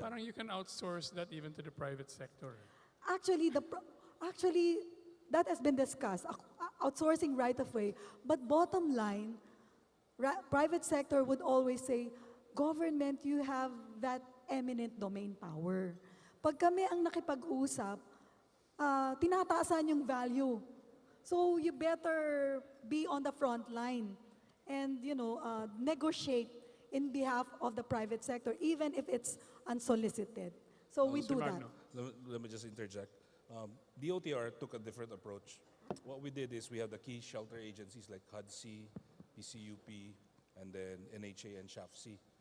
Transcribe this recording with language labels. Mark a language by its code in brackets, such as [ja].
[en] Parang you can outsource that even to the private sector. Actually, that has been discussed, outsourcing right-of-way. But bottom line, private sector would always say, government, you have that eminent domain power. [tl] Pag kami ang nakipag-usap, tinataasan yung value. [en] So you better be on the front line and, negotiate in behalf of the private sector, even if it's unsolicited. So we Mr. do that. Magno, let me just interject. DOTR took a different approach. What we did is we have the key shelter agencies like HUD-C, PCUP, and then NHA and SHAF-C.